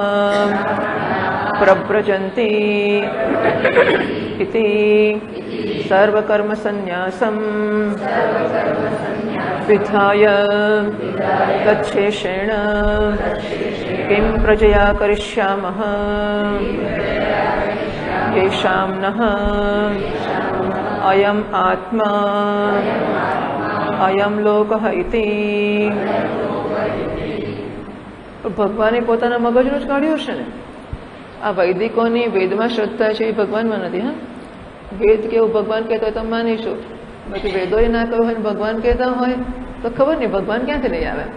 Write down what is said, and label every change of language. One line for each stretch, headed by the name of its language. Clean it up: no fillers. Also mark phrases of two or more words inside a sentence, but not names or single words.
Sanskrit: પ્રવ્રજન્તિ ઇતિ સર્વકર્મ સંન્યાસમ વિધાય તચ્છેષેણ કિમ પ્રજયા કરિષ્યામઃ येषां नः अयम् आत्मा अयम लोकः इति.
Gujarati: ભગવાને પોતાના મગજનું જ કાઢ્યું છે ને. આ વૈદિકોની વેદમાં શ્રદ્ધા છે એ ભગવાનમાં નથી. હા, વેદ કેવું ભગવાન કહેતા હોય તો માનીશું, બાકી વેદોએ ના કહ્યું હોય ભગવાન કહેતા હોય તો ખબર નહીં ભગવાન ક્યાંથી લઈ આવે.